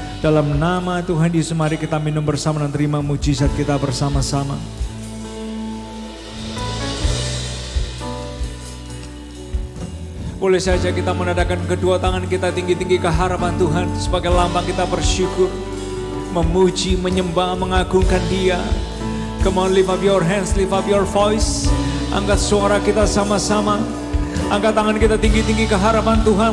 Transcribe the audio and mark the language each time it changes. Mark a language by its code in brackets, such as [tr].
[id] Dalam nama Tuhan Yesus, mari kita minum bersama dan terima mujizat kita bersama-sama. Boleh saja kita menadahkan kedua tangan kita tinggi-tinggi ke hadapan Tuhan sebagai lambang kita bersyukur, memuji, menyembah, mengagungkan Dia. [en] Come on, lift up your hands, lift up your voice. [id] Angkat suara kita sama-sama. Angkat tangan kita tinggi-tinggi ke hadapan Tuhan.